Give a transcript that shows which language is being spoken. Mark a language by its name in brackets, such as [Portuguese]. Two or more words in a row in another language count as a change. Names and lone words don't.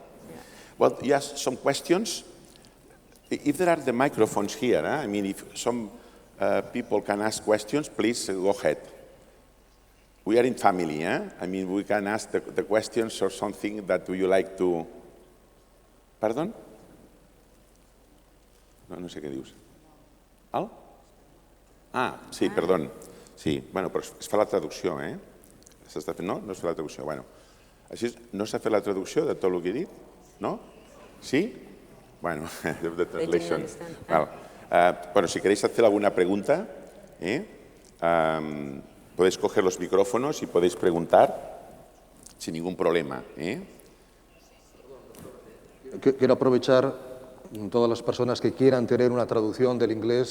[English] Well, yes, some questions. If there are the microphones here, I mean, if some people can ask questions, please go ahead. We are in family, I mean, we can ask the questions or something that you like to... Pardon? [Catalan] No sé què dius. Ah, sí, perdó. Sí, bueno, però es fa la traducció, No? No es fer la traducció. Bueno, així no s'ha fet la traducció de tot el que he dit? No? Sí? Bueno, [English] the translation. [Spanish] Bueno, si queréis hacer alguna pregunta, podéis coger los micrófonos y podéis preguntar sin ningún problema. Quiero aprovechar todas las personas que quieran tener una traducción del inglés.